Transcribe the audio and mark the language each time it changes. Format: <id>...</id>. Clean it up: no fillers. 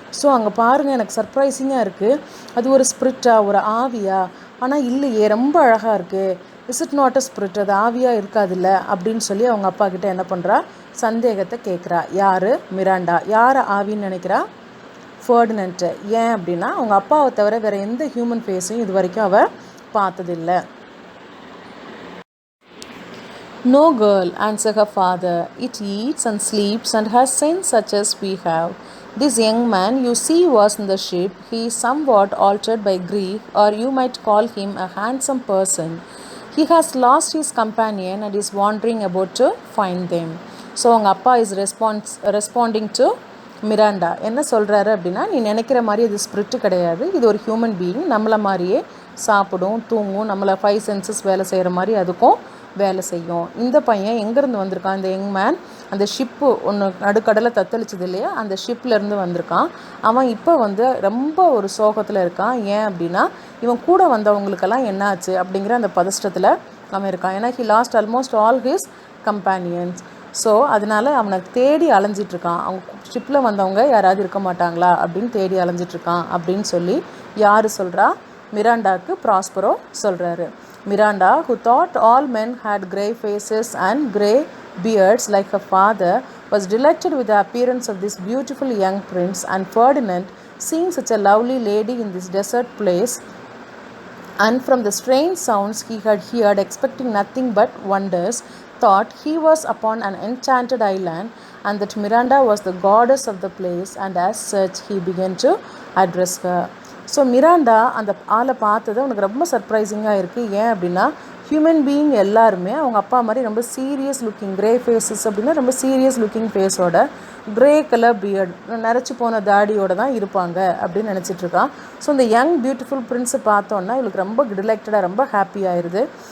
<ta>So அங்கே பாருங்கள், எனக்கு சர்ப்ரைசிங்காக இருக்குது, அது ஒரு ஸ்பிரிட்டா, ஒரு ஆவியா, ஆனால் இல்லையே, ரொம்ப அழகாக இருக்குது,</ta> <en>is it not a spirit,</en> <ta>அது ஆவியாக இருக்காதில்ல அப்படின்னு சொல்லி அவங்க அப்பா கிட்ட என்ன பண்ணுறா, சந்தேகத்தை கேட்குறா. யார்? மிராண்டா. யார் ஆவின்னு நினைக்கிறா? ஃபர்டினண்ட்டு. ஏன் அப்படின்னா, அவங்க அப்பாவை தவிர வேறு எந்த ஹியூமன் ஃபேஸையும் இது வரைக்கும் அவள் பார்த்ததில்லை.</ta> <en>No girl, answered her father. It eats and sleeps and has sense such as we have. This young man you see was in the ship. He is somewhat altered by grief, or you might call him a handsome person. He has lost his companion and is wandering about to find them. So</en> <ta>அவங்க அப்பா</ta> <en>is responding to Miranda.</en> <ta>என்ன சொல்கிறாரு அப்படின்னா, நீ நினைக்கிற மாதிரி இது spirit கிடையாது, இது ஒரு ஹியூமன் பீயிங், நம்மளை மாதிரியே சாப்பிடும், தூங்கும், நம்மளை 5 சென்சஸ் வேலை செய்கிற மாதிரி அதுக்கும் வேலை செய்யும். இந்த பையன் எங்கேருந்து வந்திருக்கான், இந்த யங் மேன் அந்த ஷிப்பு ஒன்று நடுக்கடலை தத்தளிச்சது இல்லையா, அந்த ஷிப்லேருந்து வந்திருக்கான். அவன் இப்போ வந்து ரொம்ப ஒரு சோகத்தில் இருக்கான். ஏன் அப்படின்னா இவன் கூட வந்தவங்களுக்கெல்லாம் என்னாச்சு அப்படிங்கிற அந்த பதஷ்டத்தில் அவன் இருக்கான். ஏன்னா</ta> <en>He lost almost all his companions.</en> <ta>So அதனால் அவனை தேடி அலைஞ்சிட்ருக்கான். அவங்க ஷிப்பில் வந்தவங்க யாராவது இருக்க மாட்டாங்களா அப்படின்னு தேடி அலைஞ்சிட்ருக்கான் அப்படின்னு சொல்லி யார் சொல்கிறா, மிராண்டாவுக்கு ப்ராஸ்பரோ சொல்கிறாரு.</ta> <en>Miranda, who thought all men had grey faces and grey beards like her father, was delighted with the appearance of this beautiful young prince, and Ferdinand, seeing such a lovely lady in this desert place, and from the strange sounds he had heard, expecting nothing but wonders, thought he was upon an enchanted island, and that Miranda was the goddess of the place, and as such he began to address her.</en> <ta>So Miranda அந்த ஆளை பார்த்தது அவனுக்கு ரொம்ப சர்ப்ரைசிங்காக இருக்குது. ஏன் அப்படின்னா human being எல்லாருமே அவங்க அப்பா மாதிரி ரொம்ப சீரியஸ் லுக்கிங், கிரே ஃபேஸஸ் அப்படின்னா ரொம்ப serious looking ஃபேஸோட, grey colour beard, நரைச்சி போன தாடியோடு தான் இருப்பாங்க அப்படின்னு நினச்சிட்ருக்கான். ஸோ இந்த யங் பியூட்டிஃபுல் பிரின்ஸை பார்த்தோன்னா இவளுக்கு ரொம்ப டிலைக்டடாக ரொம்ப ஹாப்பி ஆயிடுது.</ta>